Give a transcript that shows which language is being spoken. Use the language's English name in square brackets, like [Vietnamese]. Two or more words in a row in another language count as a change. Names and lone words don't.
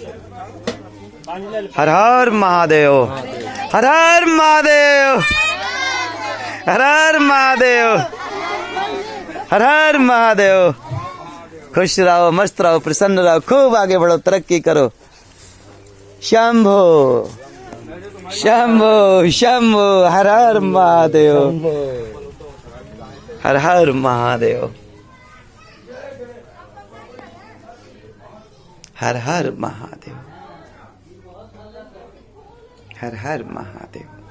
[Hindi] हर हर महादेव, हर हर महादेव, हर हर महादेव, हर हर महादेव। खुश रहो, मस्त रहो, प्रसन्न रहो, खूब आगे बढ़ो, तरक्की करो। शंभो शंभो शंभो, हर हर महादेव, हर हर महादेव, हर हर महादेव, हर हर महादेव,